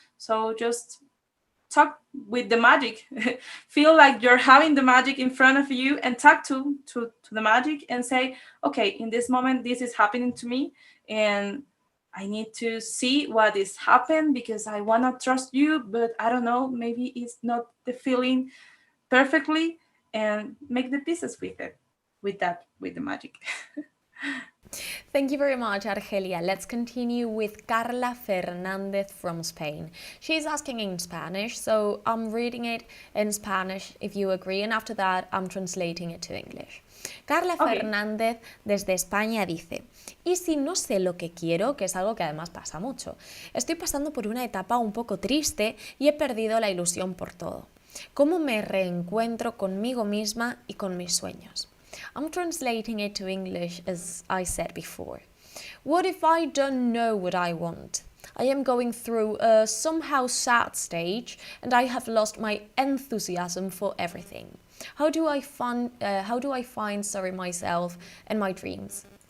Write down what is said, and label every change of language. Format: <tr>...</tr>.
<en>So just talk with the magic. Feel like you're having the magic in front of you, and talk to the magic and say, okay, in this moment this is happening to me, and I need to see what is happening, because I want to trust you, but I don't know, maybe it's not the feeling perfectly, and make the pieces with it, with the magic. Thank you very much, Argelia. Let's continue with Carla Fernandez from Spain. She's asking in Spanish, so I'm reading it in Spanish if you agree, and after that I'm translating it to English. Carla Okay.</en> <es>Fernández desde España dice, ¿y si no sé lo que quiero? Que es algo que además pasa mucho. Estoy pasando por una etapa un poco triste y he perdido la ilusión por todo. ¿Cómo me reencuentro conmigo misma y con mis sueños?</es> <en>I'm translating it to English as I said before. What if I don't know what I want? I am going through a somehow sad stage and I have lost my enthusiasm for everything. How do I find myself and my dreams?</en>